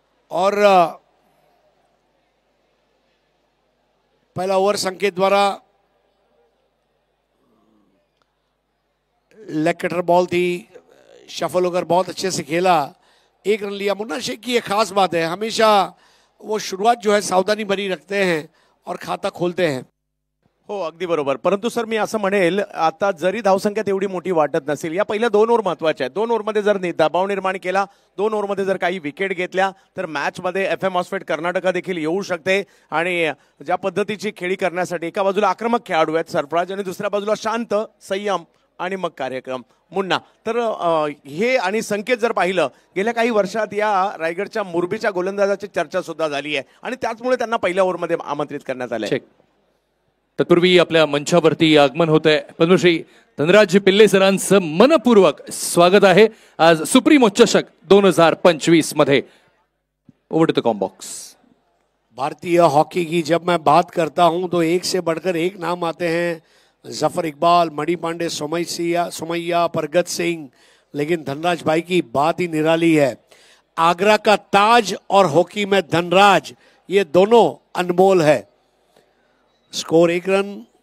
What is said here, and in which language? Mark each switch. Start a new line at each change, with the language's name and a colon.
Hindi: और पहला ओवर संकेत द्वारा लेग कटर बॉल थी, शफल होकर बहुत अच्छे से खेला, 1 रन लिया। मुन्ना शेख की एक खास बात है, हमेशा वो शुरुआत जो है सावधानी भरी रखते हैं और खाता खोलते हैं।
Marathi: हो, अगदी बरोबर. परंतु सर मी असं म्हणेल, आता जरी धावसंख्या तेवढी मोठी वाटत नसेल, या पहिल्या 2 ओव्हर महत्वाच्या आहेत. 2 ओव्हरमध्ये जर दबाव निर्माण केला, 2 ओव्हरमध्ये जर काही विकेट घेतल्या, तर मॅचमध्ये FM हॉस्पेट कर्नाटका देखील येऊ शकते. आणि ज्या पद्धतीची खेळी करण्यासाठी एका बाजूला आक्रमक खेळाडू आहेत सरफराज आणि दुसऱ्या बाजूला शांत, संयम, आणि मग कार्यक्रम मुन्ना. तर हे आणि संकेत जर पाहिलं गेल्या काही वर्षात या रायगडच्या मुरबीच्या गोलंदाजाची चर्चा सुद्धा झाली आहे आणि त्याचमुळे त्यांना पहिल्या ओव्हरमध्ये आमंत्रित करण्यात आले. तत्पूर्वी आपल्या मंचावरती आगमन होत आहे पद्मश्री धनराज पिल्ले सरांचं मनपूर्वक स्वागत आहे आज सुप्रीमो चषक 2025 मध्ये.
English: Over to the combox.
Hindi: भारतीय हॉकी की जब मैं बात करता हूं तो एक से बढ़कर एक नाम आते हैं. जफर इकबाल, मणि पांडे, सोमैया, परगत सिंह, लेकिन धनराज भाई की बात ही निराली है. आगरा का ताज और हॉकी में धनराज, ये दोनों अनमोल है. Score 1 run.